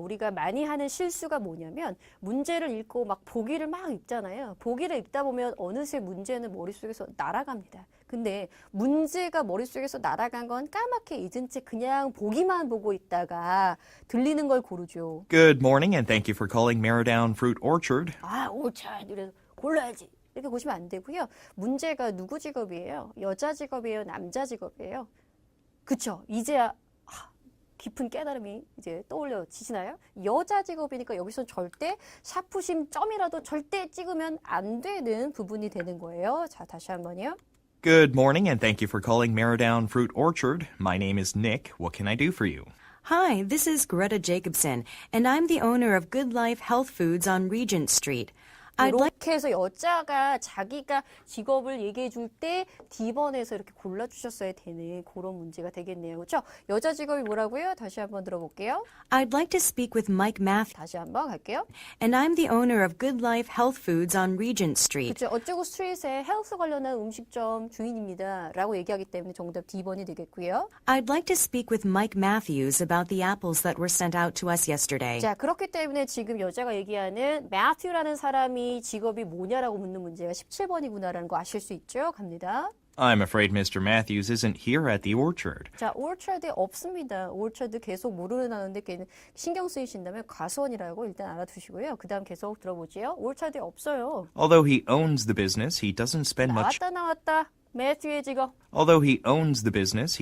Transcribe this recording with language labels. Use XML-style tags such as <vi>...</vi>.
<ko>우리가 많이 하는 실수가 뭐냐면 문제를 읽고 막 보기를 막 읽잖아요. 보기를 읽다 보면 어느새 문제는 머릿속에서 날아갑니다. 근데 문제가 머릿속에서 날아간 건 까맣게 잊은 채 그냥 보기만 보고 있다가 들리는 걸 고르죠.</ko> <en>Good morning, and thank you for calling Marrowdown Fruit Orchard.</en> <ko>아, orchard 이래서 골라야지. 이렇게 보시면 안 되고요. 문제가 누구 직업이에요? 여자 직업이에요? 남자 직업이에요? 그쵸? 이제야 깊은 깨달음이 이제 떠올려지시나요? 여자 직업이니까 여기서 절대 샤프심 점이라도 절대 찍으면 안 되는 부분이 되는 거예요. 자, 다시 한번요.</ko> <en>Good morning, and thank you for calling Marrowdown Fruit Orchard. My name is Nick. What can I do for you? Hi, this is Greta Jacobson, and I'm the owner of Good Life Health Foods on Regent Street. I'd like</en> <ko>이렇게 해서 여자가 자기가 직업을 얘기해 줄 때 D번에서 이렇게 골라주셨어야 되는 그런 문제가 되겠네요. 그렇죠? 여자 직업이 뭐라고요? 다시 한번 들어볼게요.</ko> <en>I'd like to speak with Mike Matthews,</en> <ko>다시 한번 갈게요.</ko> <en>and I'm the owner of Good Life Health Foods on Regent Street.</en> <ko>그렇죠. 어쩌고 스트리트의 헬스 관련한 음식점 주인입니다. 라고 얘기하기 때문에 정답 D번이 되겠고요.</ko> <en>I'd like to speak with Mike Matthews about the apples that were sent out to us yesterday.</en> <ko>자, 그렇기 때문에 지금 여자가 얘기하는 매튜라는 사람이 직업이 뭐냐라고 묻는 문제가 17번이구나라는 거 아실 수 있죠? 갑니다.</ko> <en>I'm afraid Mr. Matthews isn't here at the orchard.</en> <ko>자, orchard에 없습니다. orchard 계속 모르는 단어인데 신경 쓰이신다면 과수원이라고 일단 알아두시고요. 그 다음 계속 들어보지요. orchard에 없어요.</ko> <en>Although he owns the business, he doesn't spend much.</en> <ko>나왔다. 매튜의 직업.</ko> <en>Although he owns the business,</en>